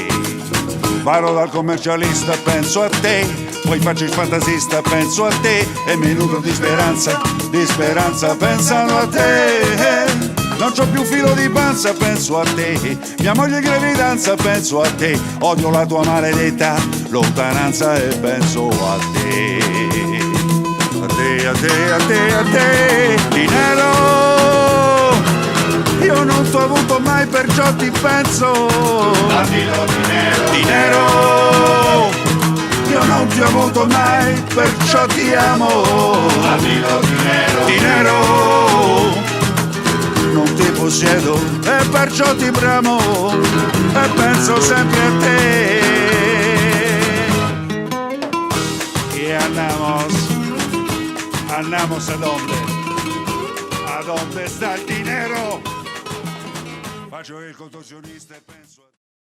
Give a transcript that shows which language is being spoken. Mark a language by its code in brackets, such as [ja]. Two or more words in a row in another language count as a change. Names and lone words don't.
[it] Vado dal commercialista, penso a te, poi faccio il fantasista, penso a te, e mi nutro di speranza pensando a te. Non c'ho più filo di panza, penso a te, mia moglie in gravidanza, penso a te, odio la tua maledetta lontananza e penso a te. A te, a te, a te, a te, dinero, io non t'ho avuto mai perciò ti penso. Dammelo [es] dinero, dinero, [it] io non ti ho avuto mai perciò ti amo. Dammelo [es] dinero, dinero, [it] non ti possiedo e perciò ti bramo e penso sempre a te. [es] Y andamos a dónde está el dinero. [it] Faccio il contorsionista e penso a te.